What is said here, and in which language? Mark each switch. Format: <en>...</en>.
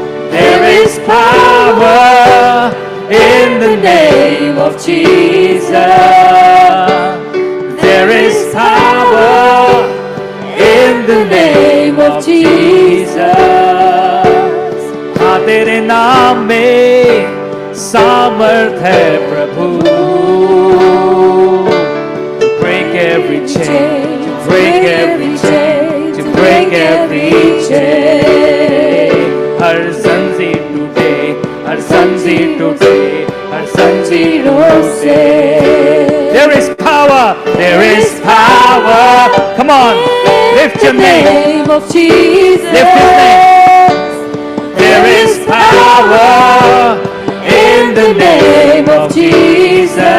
<en>There is power in the name of Jesus. There is power in the name of Jesus.</en> <hi>हाँ तेरे नाम में सामर्थ है प्रभु.</hi> <en>To break every chain, to break every chain, to break every chain.</en> <hi>हर जंजीर टूटे, हर जंजीर टूटे, हर जंजीरों से.</hi> <en>There is power, there is power. Come on, lift your name of Jesus. Lift his name. There is power in the name of Jesus.</en>